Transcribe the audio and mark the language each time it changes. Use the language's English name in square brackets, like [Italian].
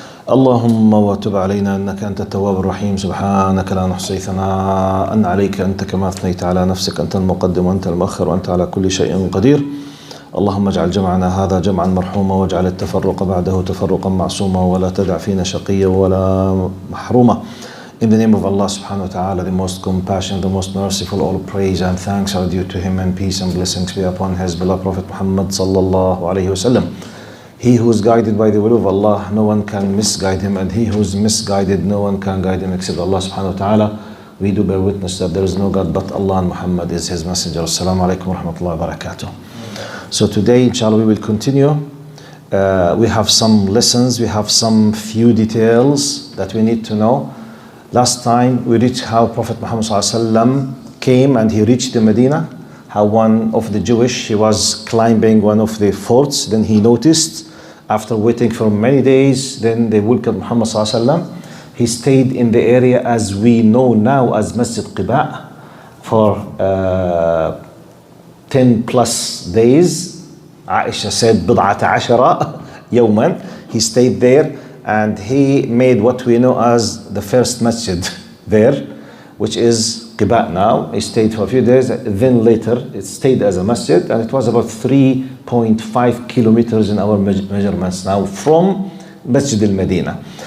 [Arabic] اللهم وتب علينا إنك أنت التواب الرحيم. سبحانك لا نحصي ثناء عليك أنت كما أثنيت على نفسك. أنت المقدم وأنت المؤخر وأنت على كل شيء قدير. اللهم اجعل جمعنا هذا جمعا مرحوما واجعل التفرق بعده تفرقا معصوما ولا تدع فينا شقيا ولا محروما. [English] In the name of Allah subhanahu wa ta'ala, the most compassionate, the most merciful, all praise and thanks are due to him, and peace and blessings be upon his beloved Prophet Muhammad sallallahu alayhi wasallam. He who is guided by the will of Allah, no one can misguide him, and he who is misguided, no one can guide him except Allah subhanahu wa ta'ala. We do bear witness that there is no God but Allah, and Muhammad is his messenger. Assalamu alaikum wa rahmatullahi wa barakatuh. So today, inshallah, we will continue. We have some lessons, we have some few details that we need to know. Last time we reached how Prophet Muhammad ﷺ came and he reached the Medina. How one of the Jewish, he was climbing one of the forts. Then he noticed, after waiting for many days, then they welcomed Muhammad ﷺ. He stayed in the area as we know now as Masjid Quba for 10 plus days. Aisha said, [Arabic] بضعة عشرة يوما. [English] He stayed there. And he made what we know as the first masjid there, which is Quba now. He stayed for a few days, then later it stayed as a masjid, and it was about 3.5 kilometers in our measurements now from Masjid al-Medina.